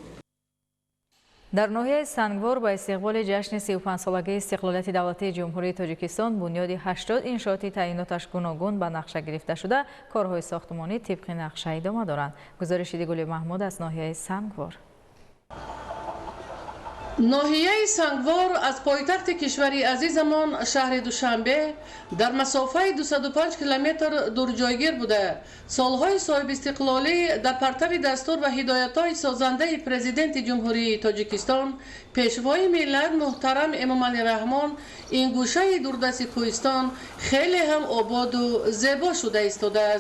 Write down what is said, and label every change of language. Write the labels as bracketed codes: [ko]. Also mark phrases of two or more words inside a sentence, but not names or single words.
[tg] дар ноҳияи сангвор ба истиқболи ҷашни 35-солагии истиқлолияти давлатии ҷумҳурии тоҷикистон бунёди 80 иншооти таъиноташ гуногун ба нақша гирифта шуда корҳои сохтмонӣ тибқи нақша идома доранд. гузориши Дигули Маҳмуд аз ноҳияи Сангвор. [fa] ناحیه سنگوار از پایتخت کشوری عزیزمان شهر دوشنبه در مسافه 205 کیلومتر دور جایگیر بوده. سالهای صاحب استقلالی در پرتو دستور و هدایت‌های سازنده پرزیدنت جمهوری تاجیکستان پیشوای ملت محترم امامعلی رحمان این گوشه دوردست کوهستان خیلی هم آباد و زیبا شده ایستاده است.